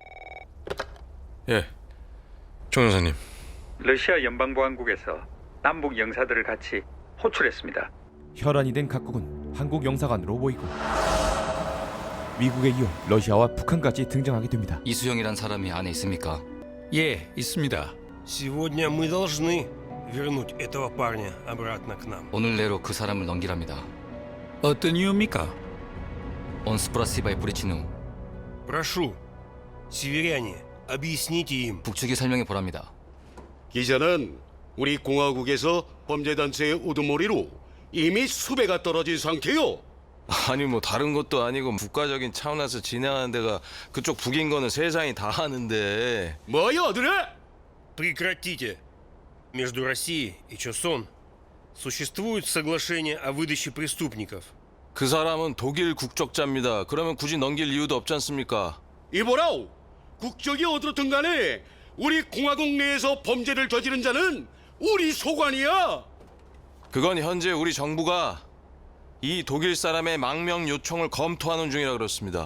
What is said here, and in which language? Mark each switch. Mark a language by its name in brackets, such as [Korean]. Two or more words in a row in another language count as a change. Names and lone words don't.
[Korean] 예, 종 여사님. 러시아 연방보안국에서 남북 영사들을 같이 호출했습니다. 혈안이 된 각국은 한국 영사관으로 모이고 미국에 이어 러시아와 북한까지 등장하게 됩니다. 이수영이란 사람이 안에 있습니까? 예, 있습니다. [Russian] Сегодня мы должны вернуть этого парня обратно к нам. [Korean] 오늘 내로 그 사람을 넘기랍니다. 어떤 이유입니까? 온스프라시바에 뿌리친 후 [Russian] Прошу, северяне, объясните им. [Korean] 북측이 설명해 보랍니다. 기자는 우리 공화국에서 범죄단체의 우두머리로 이미 수배가 떨어진 상태요. 아니 뭐 다른 것도 아니고 국가적인 차원에서 진행하는 데가 그쪽 북인 거는 세상이 다 아는데. 뭐야, 아들아? [Russian] Прекратите. Между Россией и Чосон существует соглашение о выдаче преступников. [Korean] 그 사람은 독일 국적자입니다. 그러면 굳이 넘길 이유도 없지 않습니까? 이보라오, 국적이 어떻든 간에 우리 공화국 내에서 범죄를 저지른 자는 우리 소관이야. 그건 현재 우리 정부가 이 독일 사람의 망명 요청을 검토하는 중이라 그렇습니다.